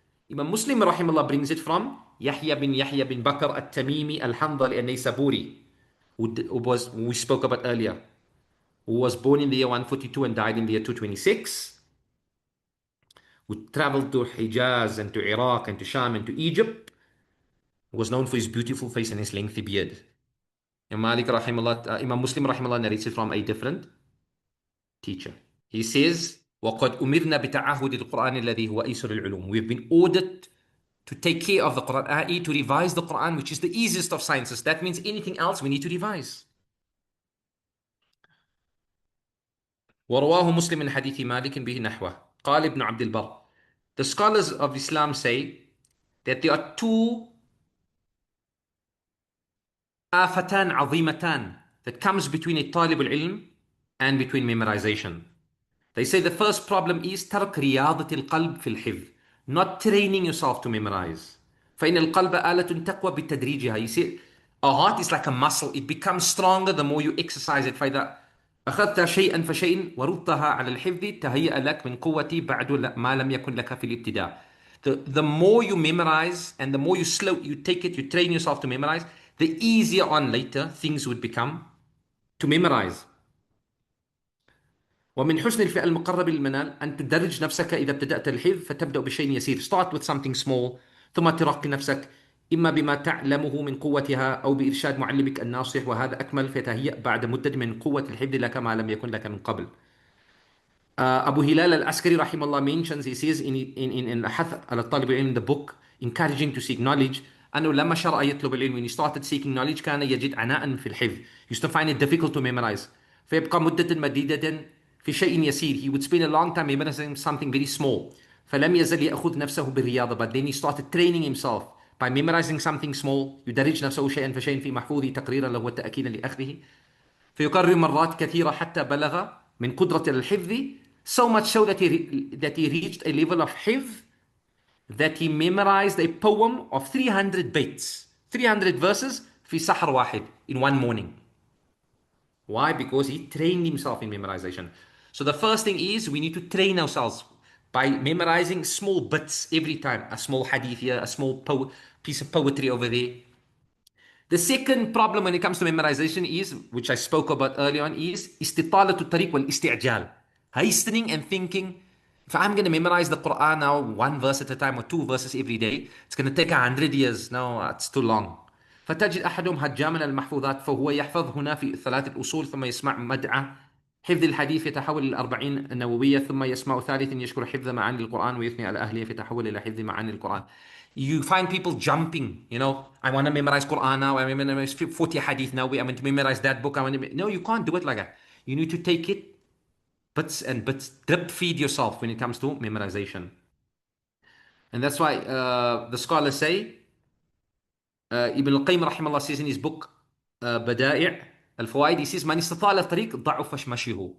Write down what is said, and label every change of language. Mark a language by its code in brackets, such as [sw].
[en] Imam Muslim rahimahullah brings it from Yahya bin Bakr at-Tamimi al-Handali al-Naysaburi, who we spoke about earlier, who was born in the year 142 and died in the year 226, who traveled to Hijaz and to Iraq and to Sham and to Egypt, who was known for his beautiful face and his lengthy beard. Imam Muslim rahimahullah narrates it from a different teacher. He says, [ar] وَقَدْ أُمِرْنَا بِتَعَهُدِ الْقُرْآنِ الَّذِي هُوَ أَيْسَرُ الْعُلُومِ. [en] We've been ordered to take care of the Quran, i.e. to revise the Quran, which is the easiest of sciences. That means anything else we need to revise. [ar] ورواه مسلم من حديث مالك به نحوه قال ابن عبد البر. [en] The scholars of Islam say that there are two [ar] آفتان عظيمتان [en] that comes between a [ar] طالب العلم [en] and between memorization. They say the first problem is [ar] ترك رياضة القلب في الحفظ, [en] not training yourself to memorize. [ar] فإن القلب آلة تقوى بتدريجها. [en] You see, a heart is like a muscle. It becomes stronger the more you exercise it. [ar] فإذا أخذت شيئا فشيئا وردتها على الحفظ تهيأ لك من قوتي بعد ما لم يكن لك في الابتداء. [en] The more you memorize and the more you take it, you train yourself to memorize, the easier on later things would become to memorize. [ar] ومن حسن الفعل المقرب للمنال أن تدرج نفسك إذا ابتدأت الحفظ فتبدأ بشيء يسير. [en] Start with something small [ar] ثم ترقي نفسك إما بما تعلمه من قوتها أو بإرشاد معلمك الناصح، وهذا أكمل فتهيأ بعد مدة من قوة الحفظ لك ما لم يكن لك من قبل. [en] Abu Hilal al-Askari rahimahullah mentions, he says in Hath al-Talib al-Ilm, the book encouraging to seek knowledge, [ar] أنه لما شرع يطلب العلم, [en] when he started seeking knowledge [ar] كان يجد عناء في الحفظ, [en] used to find it difficult to memorize. [ar] فيبقى مدة مديدة في شيء يسير, [en] he would spend a long time memorizing something very small. [ar] فلم يزل يأخذ نفسه بالرياضة, [en] but then he started training himself by memorizing something small. [ar] يدرج نفسه شيئا فشيئا في محفوظه تقريرا له وتأكيدا لأخذه, فيكرر مرات كثيرة حتى بلغ من قدرة الحفظ, [en] so much so that he reached a level of حفظ that he memorized a poem of 300 baits, 300 verses [ar] في سحر واحد, [en] in one morning. Why? Because he trained himself in memorization. So the first thing is we need to train ourselves by memorizing small bits every time. A small hadith here, a small piece of poetry over there. The second problem when it comes to memorization is, which I spoke about earlier on, is [ar] استطالة الطريق والاستعجال. [en] Hastening and thinking If I'm going to memorize the Quran now, one verse at a time or two verses every day, it's going to take 100 years. No, it's too long. [ar] فتجد أحدهم هجاما المحفوظات فهو يحفظ هنا في ثلاث الأصول ثم يسمع مدعى حفظ الحديث يتحول إلى 40 النووية ثم يسمع ثالث يشكر حفظ معاني القرآن ويثني على أهله فيتحول إلى حفظ معاني القرآن. [en] You find people jumping, I want to memorize Quran now, I want to memorize 40 hadith now, I want to memorize that book. No, you can't do it like that. You need to take it bits and bits, drip feed yourself when it comes to memorization. And that's why the scholars say, Ibn al-Qayyim rahimahullah says in his book Bada'i' al-Fawaid, he says, [ar] Man istata' al-tariq da'ufa mashyihu.